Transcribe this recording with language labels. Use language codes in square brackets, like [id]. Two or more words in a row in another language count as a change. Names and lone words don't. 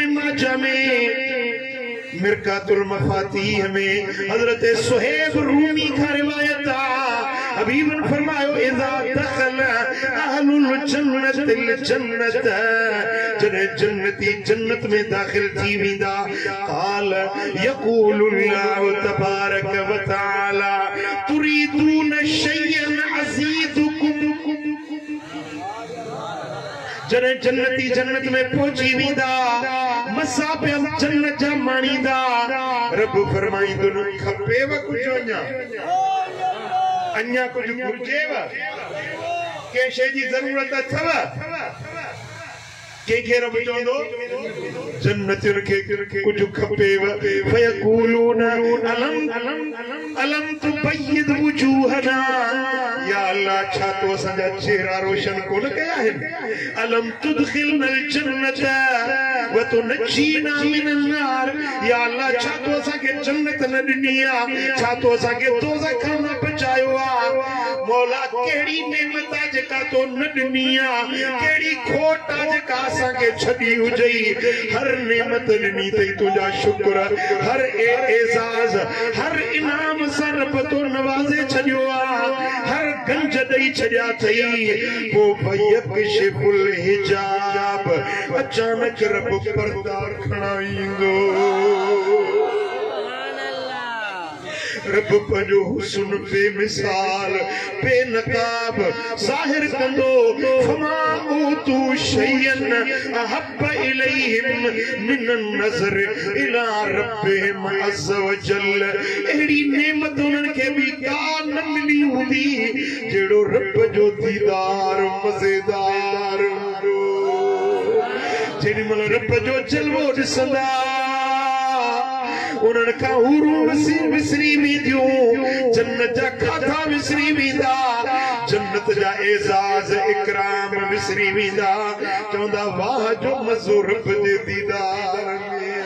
[sd] माजा में मिरकातुल मफातीह में हजरत सुहैब रूमी का रिवायत हबीबन फरमायो [ar] إذا دخل أهل الجنة الجنة [sd] जने जन्नती जन्नत में दाखिल थी वेंदा [ar] قال يقول الله تبارك وتعالى تريدون شيئا أزيدكم [sd] जने जन्नती जन्नत में पहुंची वेंदा मसा पे जन्नत जा माणींदा रब फरमाईंदो न खपेव कुझु अञा कुझु घुर्जेव के शइ जी ज़रूरत अथव के रब चवंदो जन्नतियुनि खे कुझु खपेव [ar] فيقولون ألم تبيض وجوهنا [sd] या अल्लाह छा तो असांजा चेहरा रोशन कोन कया आहिनि [ar] ألم تدخلنا الجنة وتنجينا من النار [sd] या अल्लाह छा तो असांखे जन्नत न ॾिनी आहे छा तो असांखे दोज़ख खां न बचायो आहे मौला कहिड़ी नेमत आहे जेका तो न ॾिनी आहे कहिड़ी खोट आहे जेका असांखे छॾी हुजई हर नेमत ॾिनी अथई तुंहिंजा शुक्र हर एज़ाज़ हर इनाम सां रब तो नवाज़े छॾियो आहे हर गंज ॾेई छॾिया अथई पोइ [ar] يكشف الحجاب [sd] अचानक रब पर्दा खणाईंदो रब पंहिंजो हुस्न बेमिसाल बेनकाब ज़ाहिर कंदो [ar] فما أوتوا شيئا أحب إليهم من النظر إلى ربهم عز وجل [sd] अहिड़ी नेमत उन्हनि खे बि का न मिली हूंदी जहिड़ो रब जो दीदार मज़ेदार हूंदो जेॾी महिल रब जो जलवो ॾिसंदा उन्हनि खां हूरूं विसरी वेंदियूं जन्नत जा खाधा विसरी वेंदा जन्नत जा एजाज़ इकराम विसरी वेंदा चवंदा वाह जो मज़ो रब जे दीदार में